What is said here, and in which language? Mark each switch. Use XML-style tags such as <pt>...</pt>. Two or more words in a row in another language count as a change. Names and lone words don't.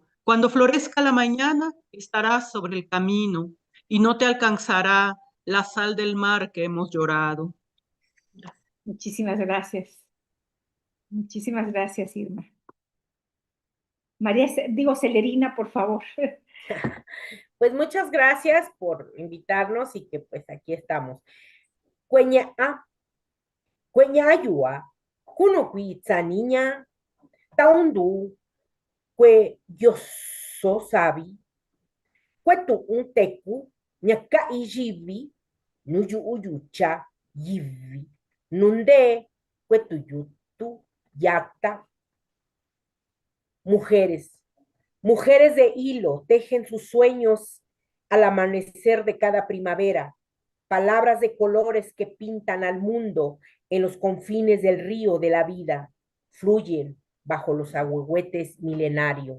<es>Cuando florezca la mañana, estarás sobre el camino y no te alcanzará la sal del mar que hemos llorado. Muchísimas gracias. Muchísimas gracias, Irma. María, digo Celerina, por favor. Pues muchas gracias por invitarnos y que pues aquí estamos.</es> <mix>Cueña, cueña ayua, kuno kuitsa niña, taundu, kue yo so sabi, kwetu un teku, ñaka ijivi, nuyu uyucha, yivi, nunde, kwetu yutu, yata,</mix> <es>mujeres, mujeres de hilo, tejen sus sueños al amanecer de cada primavera, palabras de colores que pintan al mundo en los confines del río de la vida, fluyen bajo los ahuehuetes milenarios.</es>